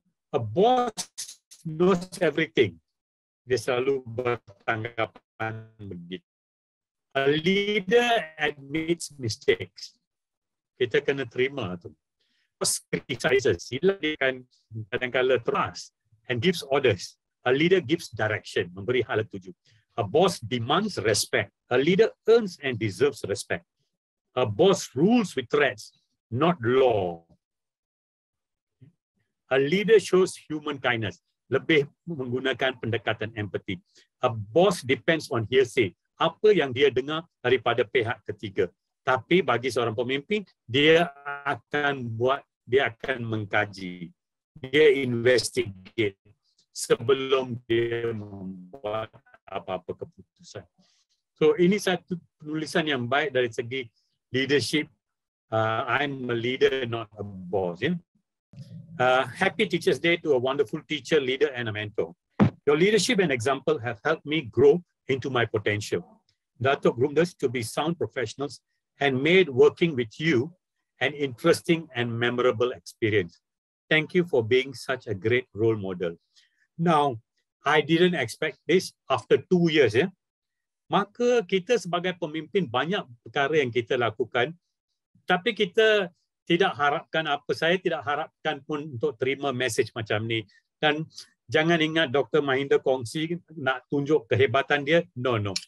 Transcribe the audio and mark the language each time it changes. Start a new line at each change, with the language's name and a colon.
English: A boss knows everything.
Malay: Dia selalu bertanggapan begitu.
English: A leader admits mistakes.
Malay: Kita kena terima tu.
English: Boss criticizes.
Malay: Dia akan kadang-kadang
English: trust and gives orders. A leader gives direction,
Malay: memberi hala tuju.
English: A boss demands respect. A leader earns and deserves respect. A boss rules with threats, not law. A leader shows human kindness.
Malay: Lebih menggunakan pendekatan empathy.
English: A boss depends on hearsay.
Malay: Apa yang dia dengar daripada pihak ketiga. Tapi bagi seorang pemimpin, dia akan mengkaji. Dia investigate sebelum dia membuat apa-apa keputusan. So ini satu penulisan yang baik dari segi leadership.
English: I'm a leader, not a boss. Yeah? Happy Teachers Day to a wonderful teacher, leader, and a mentor. Your leadership and example have helped me grow into my potential. Dato' groomed us to be sound professionals and made working with you an interesting and memorable experience. Thank you for being such a great role model. Now, I didn't expect this after 2 years. Yeah?
Malay: Maka kita sebagai pemimpin banyak perkara yang kita lakukan, tapi kita tidak harapkan apa. Saya tidak harapkan pun untuk terima message macam ni. Dan jangan ingat Dr. Mahinda kongsi nak tunjuk kehebatan dia.
English: No.